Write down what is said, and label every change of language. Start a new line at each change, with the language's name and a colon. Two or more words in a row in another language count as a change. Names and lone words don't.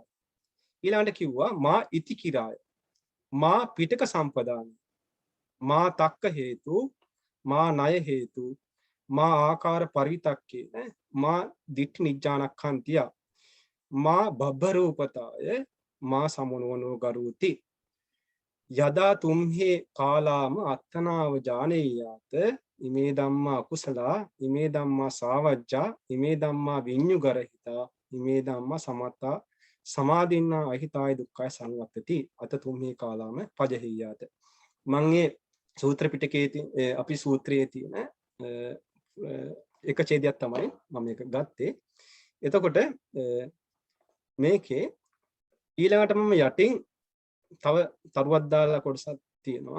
Sinhala: ඊළඟට කිව්වා
Pali: මා ඉතිකිරාය. මා පිටක සම්පදාන. මා තක්ක හේතු, මා ණය හේතු, මා ආකාර පරිවිතක්කේ, මා දිට්ඨි නිජ්ජානක්ඛන්තිය, මා බබ්බරූපතාය, මා සමනෝනෝ ගරුති. යදා තුම්හි කාලාම අත්තනාව ජානේයාත ඉමේ ධම්මා කුසලා ඉමේ ධම්මා සාවජ්ජා ඉමේ ධම්මා විඤ්ඤුගරහිතා ඉමේ ධම්මා සමත්තා සමාදින්නා අහිතාය දුක්ඛය සංවත්තති අත තුම්හි කාලාම පජහියාත.
Sinhala: මම මේ සූත්‍ර පිටකයේ අපි සූත්‍රයේ තියෙන එක ඡේදයක් තමයි මම මේක ගත්තේ. එතකොට මේකේ ඊළඟට මම යටින් තව තරුවක් දාලා කොටසක් තියෙනවා.